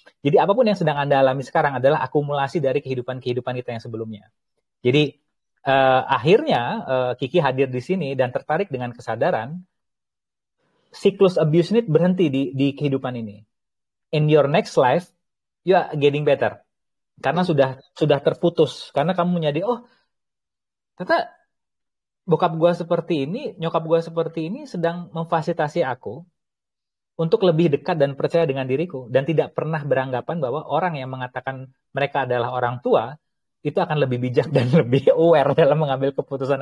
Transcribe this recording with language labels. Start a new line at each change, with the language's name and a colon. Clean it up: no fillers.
Indonesian: Jadi apapun yang sedang Anda alami sekarang adalah akumulasi dari kehidupan kita yang sebelumnya. Jadi akhirnya Kiki hadir di sini dan tertarik dengan kesadaran siklus abuse ini berhenti di kehidupan ini.
English: In your next life, you are getting better.
Indonesian: Karena sudah terputus. Karena kamu menyadari, oh, ternyata bokap gue seperti ini, nyokap gue seperti ini sedang memfasilitasi aku untuk lebih dekat dan percaya dengan diriku. Dan tidak pernah beranggapan bahwa orang yang mengatakan mereka adalah orang tua, itu akan lebih bijak dan lebih aware dalam mengambil keputusan.